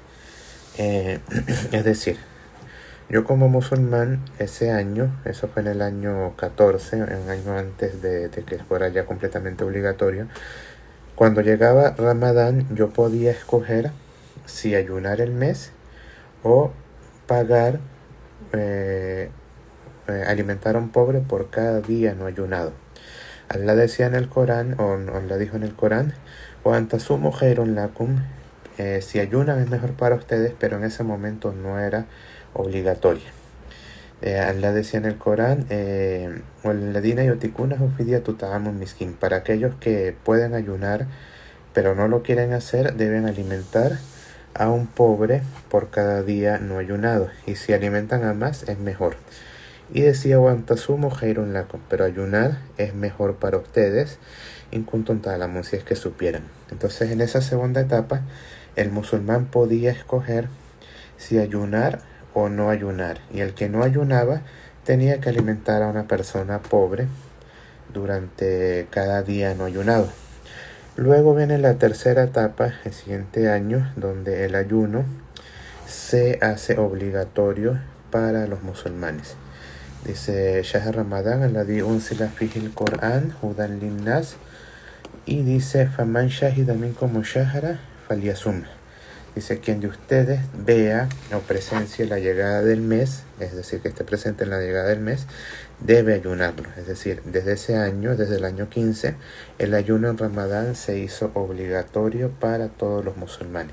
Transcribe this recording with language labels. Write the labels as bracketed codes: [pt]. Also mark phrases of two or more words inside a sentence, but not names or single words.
[es] Es decir, yo como musulmán ese año, eso fue en el año 14, un año antes de que fuera ya completamente obligatorio, cuando llegaba Ramadán yo podía escoger si ayunar el mes o pagar, alimentar a un pobre por cada día no ayunado. Allah decía en el Corán, o Allah dijo en el Corán: [ar] وأن تصوموا خير لكم, [es] si ayunan es mejor para ustedes, pero en ese momento no era obligatoria. Allah decía en el Corán: [ar] "والذين يطيقون فدية طعام مسكين", [es] para aquellos que pueden ayunar pero no lo quieren hacer, deben alimentar a un pobre por cada día no ayunado, y si alimentan a más es mejor. Y decía: [ar] "وأن تصوموا خير لكم", [es] pero ayunar es mejor para ustedes, [ar] إن كنتم تعلمون, [es] si es que supieran. Entonces en esa segunda etapa el musulmán podía escoger si ayunar o no ayunar, y el que no ayunaba tenía que alimentar a una persona pobre durante cada día no ayunado. Luego viene la tercera etapa, el siguiente año, donde el ayuno se hace obligatorio para los musulmanes. Dice: [ar] شهر رمضان الذي أنزل فيه القرآن هدى للناس, [es] y dice: [ar] فمن شهد منكم الشهر فليصمه. [es] Dice: quien de ustedes vea o presencie la llegada del mes, es decir, que esté presente en la llegada del mes, debe ayunarlo. Es decir, desde ese año, desde el año 15, el ayuno en Ramadán se hizo obligatorio para todos los musulmanes.